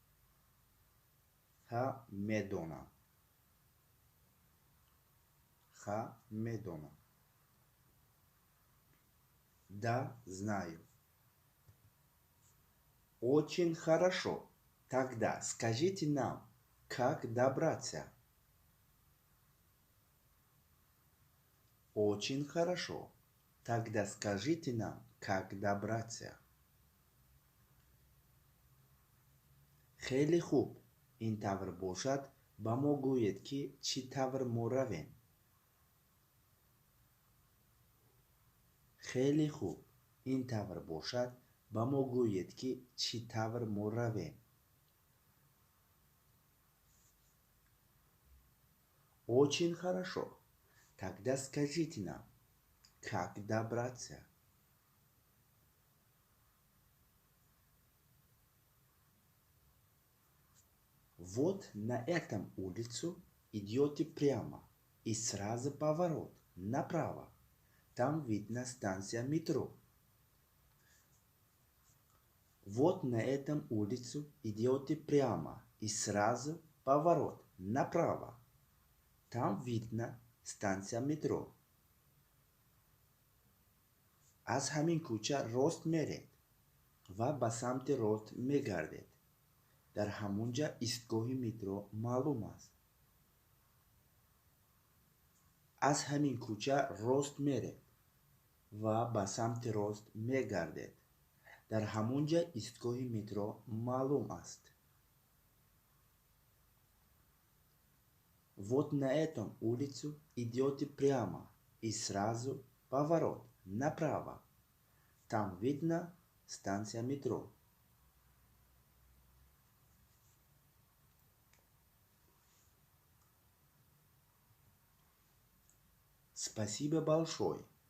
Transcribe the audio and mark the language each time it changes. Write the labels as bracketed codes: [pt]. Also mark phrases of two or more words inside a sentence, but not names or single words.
[fa] ها میدونم. ها میدونم. [ru] Да, знаю. Очень хорошо. Тогда скажите нам, как добраться? Очень хорошо. Тогда скажите нам, как добраться? [fa] خیلی خوب. این طور باشد [tg] ба мо гӯед, ки чӣ тавр мо равем. хеле хуб, ин тавр бошад, ба мо гӯед, ки чӣ тавр мо равем. [ru] Очень хорошо. Тогда скажите нам, как добраться? Вот на этом улицу идете прямо и сразу поворот направо. Там видно станция метро. Вот на этом улицу идете прямо и сразу поворот направо. Там видно станция метро. [tg] аз ҳамин кӯча рост меред ва ба самти рост мегардед. дар ҳамунҷа истгоҳи метро маълум аст. аз ҳамин кӯча рост меред ва ба самти рост мегардед. дар ҳамунҷа истгоҳи метро маълум аст. [ru] Вот на этом улицу идете прямо и сразу поворот направо. Там видно станция метро. Спасибо большое.